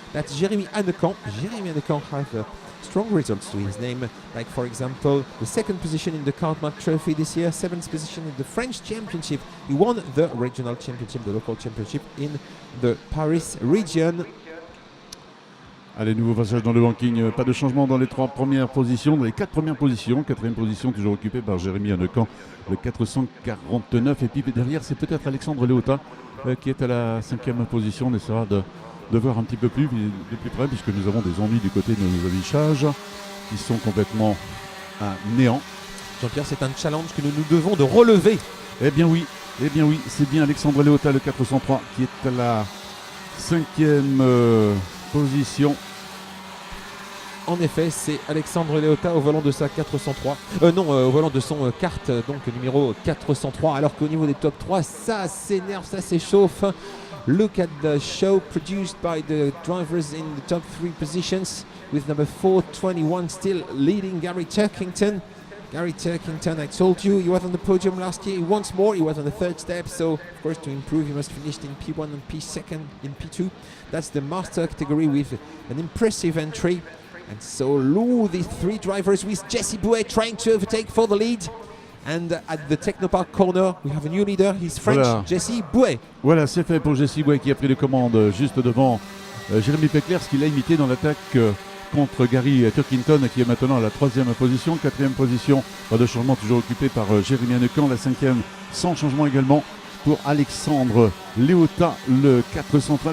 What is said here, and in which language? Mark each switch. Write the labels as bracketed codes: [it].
[en] That's Jérémie Annecamp. Jérémie Annecamp has strong results to his name, like for example the 2nd position in the Cartmark Trophy this year, 7th position in the French Championship. He won the regional championship, the local championship in the Paris region. [fr] Allez, nouveau passage dans le banking, pas de changement dans les 3 premières positions, dans les 4 premières positions. 4e position toujours occupée par Jérémie Annecamp, le 449. Et puis derrière, c'est peut-être Alexandre Léota qui est à la 5e position. On essaiera de voir un petit peu de plus près, puisque nous avons des ennuis du côté de nos affichages qui sont complètement à néant. Jean-Pierre, c'est un challenge que nous devons de relever. Eh bien oui, c'est bien Alexandre Léota, le 403, qui est à la 5e position. En effet, c'est Alexandre Léota au volant de sa 403. Au volant de son kart, donc numéro 403. Alors qu'au niveau des top 3, ça s'énerve, ça s'échauffe. [en] Look at the show produced by the drivers in the top 3 positions, with number 421 still leading Gary Turkington. Gary Turkington, I told you, he was on the podium last year. Once more, he was on the 3rd step. So, of course, to improve, he must finish in P1 and P2 in P2. That's the master category with an impressive entry. And so, these 3 drivers with Jesse Bouet trying to overtake for the lead. And at the Technopark corner, we have a new leader. He's French, [fr] voilà. Jesse Bouet. Voilà, c'est fait pour Jesse Bouet qui a pris les commandes juste devant Jérémie Péclers, qui l'a imité dans l'attaque contre Gary Turkington qui est maintenant à la 3e position. 4e position, pas de changement, toujours occupé par Jérémy Hannequin. La 5e, sans changement également pour Alexandre Léota, le 403.